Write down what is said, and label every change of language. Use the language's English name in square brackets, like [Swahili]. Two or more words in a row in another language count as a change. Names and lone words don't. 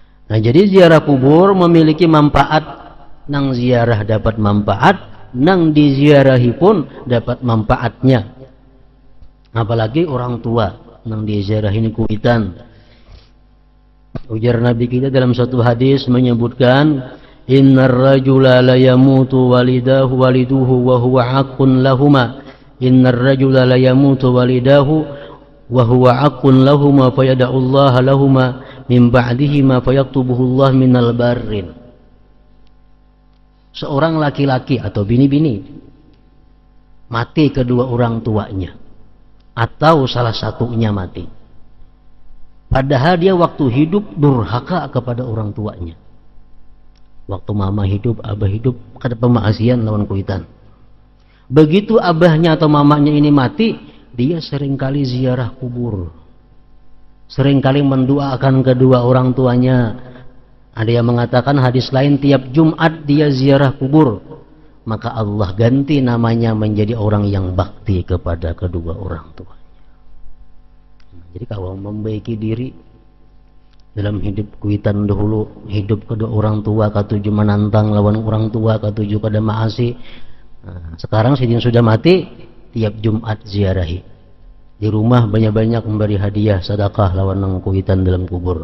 [Banjar] Nah, jadi ziarah kubur memiliki manfaat, nang ziarah dapat manfaat, nang diziarahi pun dapat manfaatnya. Apalagi orang tua nang diziarahi ini kuitan. Ujar Nabi kita dalam satu hadis menyebutkan, [Arabic] إن الرجل لا يموت والده وهو حق لهما. إن الرجل لا يموت والده وهو حق لهما فيدعو الله لهما من بعده ما فيكتبه الله من البر. [Indonesian] Seorang laki-laki atau bini-bini mati kedua orang tuanya atau salah satunya mati, padahal dia waktu hidup durhaka kepada orang tuanya. [Banjar] Waktu mama hidup, abah hidup, kada pemaksian lawan kuitan. Begitu abahnya atau mamanya ini mati, [Indonesian] dia seringkali ziarah kubur, seringkali mendoakan kedua orang tuanya. Ada yang mengatakan hadis lain, tiap Jumat dia ziarah kubur, maka Allah ganti namanya menjadi orang yang bakti kepada kedua orang tuanya. [Banjar] Jadi kalau membaiki diri dalam hidup kuitan dahulu, hidup kedua orang tua katuju menantang lawan orang tua katuju kada maasi. Nah, sekarang sidin sudah mati, tiap Jumat ziarahi. Di rumah banyak-banyak memberi hadiah sedekah lawan nang kuitan dalam kubur.